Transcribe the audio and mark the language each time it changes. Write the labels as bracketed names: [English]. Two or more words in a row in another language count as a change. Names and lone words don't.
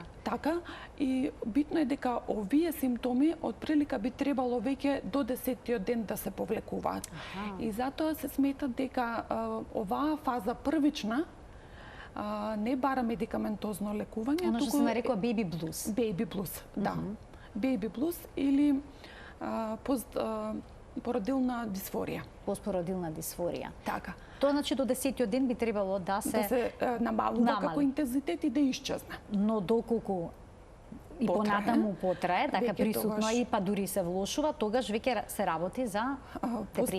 [Macedonian] Така, и битно е дека овие симптоми од прилика би требало веќе до 10-тиот ден да се повлекуваат. И затоа се смета дека оваа фаза првична не бара медикаментозно лекување, Оно што се нарекува [English] baby blues. Baby blues, [Macedonian] да. [English] Baby blues [Macedonian] или породилна дисфорија. Постпородилна дисфорија. Така. Тоа значи до 10-тиот ден би требало да се намалува како интензитет и да исчезне. Но доколку и понатаму потрае, така присутно и па дури се влошува, тогаш веќе се работи за депресија.